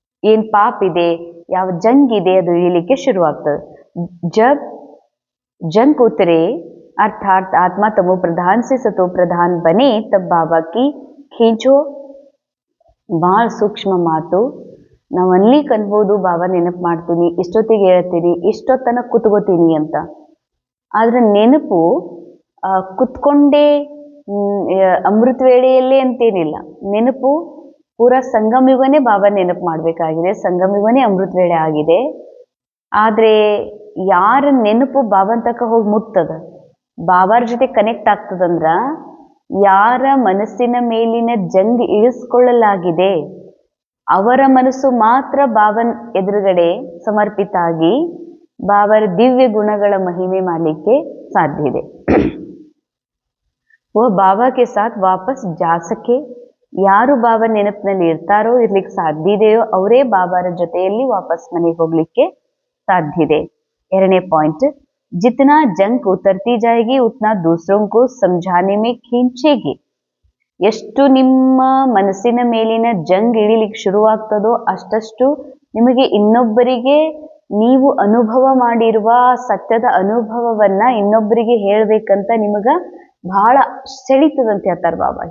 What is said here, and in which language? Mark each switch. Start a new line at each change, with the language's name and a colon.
Kannada: ಏನ್ ಪಾಪ್ ಇದೆ, ಯಾವ ಜಂಗ್ ಇದೆ, ಅದು ಇಳಿಲಿಕ್ಕೆ ಶುರುವಾಗ್ತದೆ.
Hindi: ಜಬ್ जंग उतरे अर्थात आत्मा तमो प्रधान से सतो प्रधान बने तब बाबा की खींचो
Kannada: ಭಾಳ ಸೂಕ್ಷ್ಮ ಮಾತು. ನಾವು ಅನ್ಲಿಕ್ಕೆ ಅನ್ಬೋದು ಬಾಬಾ ನೆನಪು ಮಾಡ್ತೀನಿ, ಇಷ್ಟೊತ್ತಿಗೆ ಹೇಳ್ತೀನಿ, ಇಷ್ಟೊತ್ತನ ಕುತ್ಕೋತೀನಿ ಅಂತ. ಆದ್ರೆ ನೆನಪು ಕುತ್ಕೊಂಡೇ ಅಮೃತ ವೇಳೆಯಲ್ಲೇ ಅಂತೇನಿಲ್ಲ. ನೆನಪು ಪೂರಾ ಸಂಗಮಯುಗನೇ ಬಾಬಾ ನೆನಪು ಮಾಡಬೇಕಾಗಿದೆ, ಸಂಗಮಯುಗನೇ ಅಮೃತ ವೇಳೆ ಆಗಿದೆ. ಆದ್ರೆ ಯಾರ ನೆನಪು ಬಾಬಾನ್ ತಕ್ಕ ಹೋಗಿ ಮುಟ್ತದ, ಬಾಬಾರ ಜೊತೆ ಕನೆಕ್ಟ್ ಆಗ್ತದಂದ್ರ, ಯಾರ ಮನಸ್ಸಿನ ಮೇಲಿನ ಜಂಗ್ ಇಳಿಸ್ಕೊಳ್ಳಲಾಗಿದೆ ಅವರ ಮನಸ್ಸು ಮಾತ್ರ ಬಾಬನ್ ಎದುರುಗಡೆ ಸಮರ್ಪಿತ ಆಗಿ ಬಾಬರ ದಿವ್ಯ ಗುಣಗಳ ಮಹಿಮೆ ಮಾಡಲಿಕ್ಕೆ ಸಾಧ್ಯ ಇದೆ.
Hindi: वो बाबा के साथ वापस जा सके.
Kannada: ಯಾರು ಬಾಬಾ ನೆನಪಿನಲ್ಲಿ ಇರ್ತಾರೋ, ಇರ್ಲಿಕ್ಕೆ ಸಾಧ್ಯ ಇದೆಯೋ ಅವರೇ ಬಾಬಾರ ಜೊತೆಯಲ್ಲಿ ವಾಪಸ್ ಮನೆಗೆ ಹೋಗ್ಲಿಕ್ಕೆ ಸಾಧ್ಯ ಇದೆ. ಎರಡನೇ ಪಾಯಿಂಟ್,
Hindi: जितना जंग उतरती जाएगी उतना दूसरों को समझाने में खींचेगी.
Kannada: ಎಷ್ಟು ನಿಮ್ಮ ಮನಸ್ಸಿನ ಮೇಲಿನ ಜಂಗ್ ಇಳಿಲಿಕ್ಕೆ ಶುರುವಾಗ್ತದೋ ಅಷ್ಟಷ್ಟು ನಿಮಗೆ ಇನ್ನೊಬ್ಬರಿಗೆ ನೀವು ಅನುಭವ ಮಾಡಿರುವ ಸತ್ಯದ ಅನುಭವವನ್ನ ಇನ್ನೊಬ್ಬರಿಗೆ ಹೇಳ್ಬೇಕಂತ ನಿಮಗ ಬಹಳ ಸೆಳಿತದಂತ ಹೇಳ್ತಾರೆ ಬಾಬಾ.